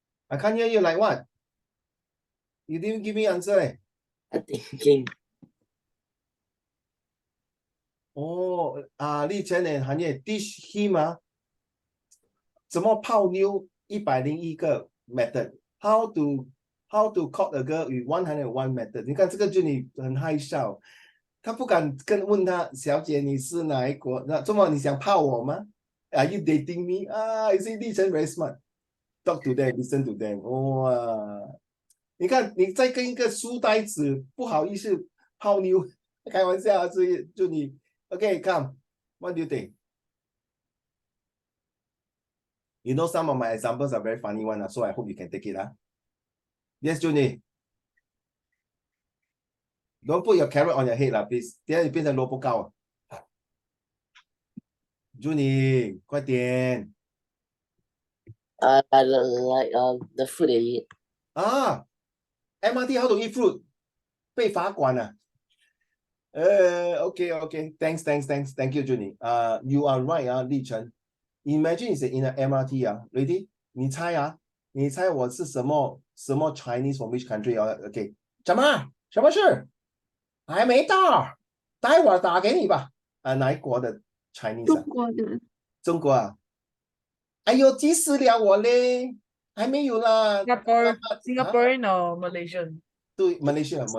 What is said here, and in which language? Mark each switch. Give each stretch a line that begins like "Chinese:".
English: I can't hear you. Like what? You didn't give me answer. I thinking. Oh, Li Chen and Han Ye teach him
Chinese: 怎么泡妞101个 method.
English: How to court a girl with 101 method.
Chinese: 你看这个就你很害臊，他不敢问他小姐你是哪一国？那这么你想泡我吗？
English: Are you dating me? You see, 立成 very smart. Talk to them, listen to them.
Chinese: 哇，你看你在跟一个书呆子不好意思泡妞，开玩笑啊，就你
English: OK, come. What do you think? You know some of my examples are very funny one, so I hope you can take it. Yes, Junie. Don't put your carrot on your head, please.
Chinese: 等下你变成萝卜糕。 Junie, 快点。
English: like the food they eat.
Chinese: MRT how to eat fruit? 被罚款啊。
English: Okay. Thanks. Thank you, Junie. You are right, 立成。 Imagine it's in an MRT, ready?
Chinese: 你猜我是什么
English: Chinese from which country?
Chinese: Okay. 什么事？还没到，待会儿打给你吧。哪一国的 Chinese 中国的。中国啊？哎呦，急死了我嘞，还没有啦。
English: Singaporean or Malaysian?
Chinese: 对 Malaysia。